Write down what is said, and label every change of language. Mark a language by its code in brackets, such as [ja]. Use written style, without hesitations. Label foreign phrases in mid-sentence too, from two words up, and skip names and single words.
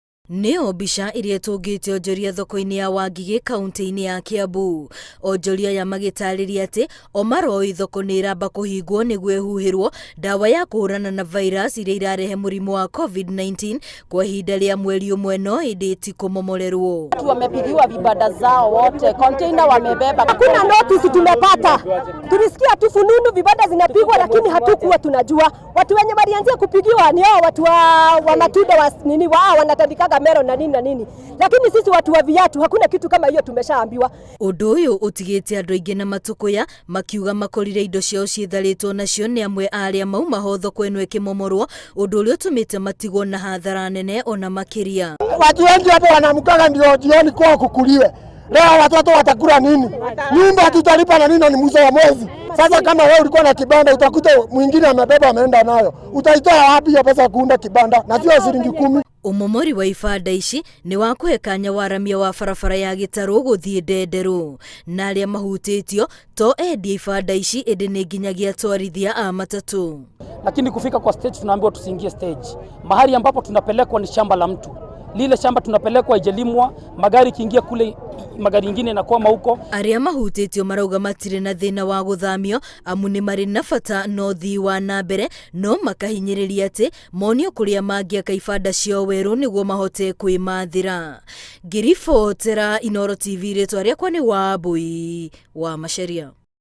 [ki] Neo mbica iria tungite Onjoria thoko-ini ya Wangige kaunti-ini ya Kiambu. Onjoria ya magitariria ati omaroi thoko ni iramba kuhingwo niguo ehuhirwo dawa ya kuhurana na virus iria irarehe murimu wa COVID-19 kwa ihinda ria mweri umwe no indi ti kumomorerwo. [sw] Wamepigiwa vibanda zao wote, container wamebeba. Hakuna notice tumepata. Tulisikia tu fununu vibanda zinapigwa lakini hatukuwa tunajua. Watu wenye walianzia kupigiwa ni hao watu wa matunda wa nini wao wanatandikaga mero na nini na nini. Lakini sisi watu wa viatu hakuna kitu kama hiyo tumeshaambiwa. [ki] Undu uyu utigite andu aingi na matukuya makiuga makorire indo ciao ciitharitwo nacio ni amwe aria mauma ho thoko eno ikimomorwo undu uria utumite matigwo na hathara nene ona makiria. [sw] Watu wengi hapo wanamkaga ndio jioni kwa kukuliwe. Leo watoto watakula nini? Nyumba tutalipa na nini ni mwisho wa mwezi. Sasa kama wewe ulikuwa na kibanda utakuta mwingine amebeba ameenda nayo. Utaitoa wapi hiyo pesa kuunda kibanda? Na sio shilingi 10. [ki] Umomori wa ibanda ici ni wa kuhekanya waramia wa barabara ya Gitaru guthie Ndenderu na aria mahutitio to endia ibanda ici indi ni nginyagia twarithia a matatu. [sw] Lakini kufika kwa stage tunaambiwa tusiingie stage. Mahali ambapo tunapelekwa ni shamba la mtu. Lile shamba tunapelekwa ijelimwa, magari kiingia kule magari ingine na kwama huko. [ki] Aria mahutitio marauga matire na thina wa guthamio amu ni mari na bata no thii wa nambere no makahinyiriria ati monio kuria mangiaka ibanda cio weru niguo mahote kwimathira. Ngiribotera Inooro TV ritwa riakwa ni Wambui wa Macharia.